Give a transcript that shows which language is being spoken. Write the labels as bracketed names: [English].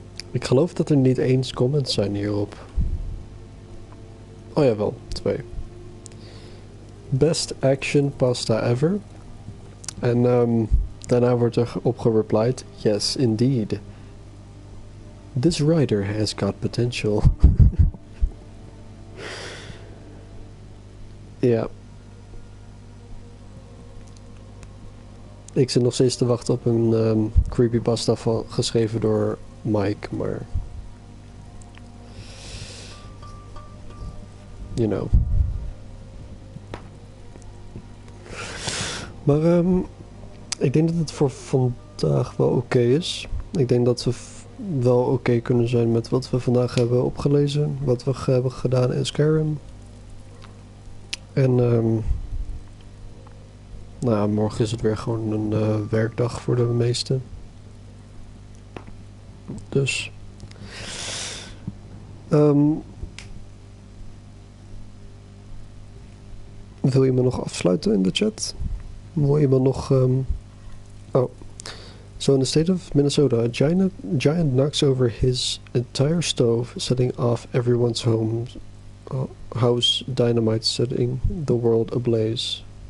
[Dutch] Ik geloof dat er niet eens comments zijn hierop. Oh ja, wel. 2. [English] Best action pasta ever. [Dutch] En daarna wordt er op gereplied. [English] Yes, indeed. This writer has got potential. [Dutch] Ja. Ik zit nog steeds te wachten op een creepypasta geschreven door Mike, maar... [English] You know. [Dutch] Maar ik denk dat het voor vandaag wel oké is. Ik denk dat we wel oké kunnen zijn met wat we vandaag hebben opgelezen. Wat we hebben gedaan in Skyrim. En nou ja, morgen is het weer gewoon een werkdag voor de meesten. Dus... wil iemand nog afsluiten in de chat? Wil iemand nog... Oh. [English] So in the state of Minnesota, a giant knocks over his entire stove, setting off everyone's house dynamite, setting the world ablaze.